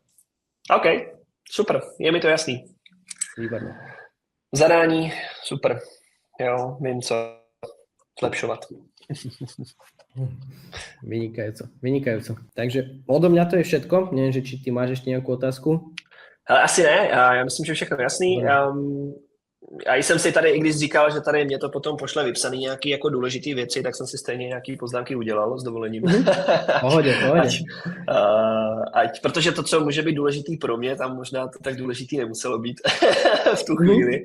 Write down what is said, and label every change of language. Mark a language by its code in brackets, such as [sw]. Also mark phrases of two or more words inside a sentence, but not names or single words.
[cs] OK, super, je mi to jasný. [sk] Výborné. [cs] Zadání, super. Jo, vím co zlepšovať. [sk] Vynikajúco. Takže odo mňa to je všetko. Neviem, že či ty máš ešte nejakú otázku? [cs] Ale asi ne, já myslím, že všechno jasný. Já jsem si tady, i když říkal, že tady mě to potom pošle vypsaný nějaký jako důležitý věci, tak jsem si stejně nějaký poznámky udělal s dovolením. Pohodě. Protože to, co může být důležitý pro mě, tam možná to tak důležitý nemuselo být v tu chvíli.